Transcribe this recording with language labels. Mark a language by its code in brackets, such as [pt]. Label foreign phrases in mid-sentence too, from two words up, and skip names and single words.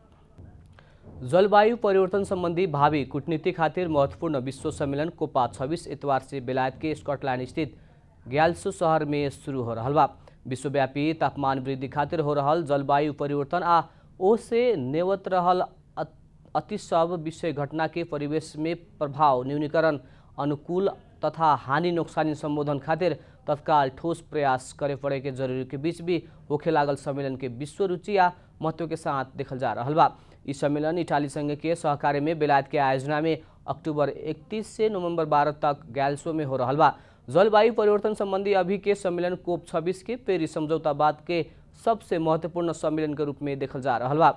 [bho] जलवायु परिवर्तन संबंधी भावी कूटनीति खातिर महत्वपूर्ण विश्व सम्मेलन कोपा 26 इतवार से बेलायत के स्कॉटलैंड स्थित ग्याल्सो शहर में शुरू हो रहल बा। विश्वव्यापी तापमान वृद्धि खातिर हो रहल जलवायु परिवर्तन आ ओ से नेवत रहल अति सब विषय घटना के परिवेश में प्रभाव न्यूनीकरण, अनुकूल तथा हानि नोक्सानी संबोधन खातिर तत्काल ठोस प्रयास करे पड़े के जरूरी के बीच भी होखे लागल सम्मेलन के विश्व रुचि आ महत्व के साथ देखल जा रहल बा। इस सम्मेलन इटाली संघ के सहकार्य में बेलायत के आयोजना में अक्टूबर 31 से नवंबर 12 तक ग्याल्सो में हो रहल बा। जलवायु परिवर्तन संबंधी अभी के सम्मेलन कोप 26 के पेरिस समझौता बाद के सबसे महत्वपूर्ण सम्मेलन के रूप में देखल जा रहल बा।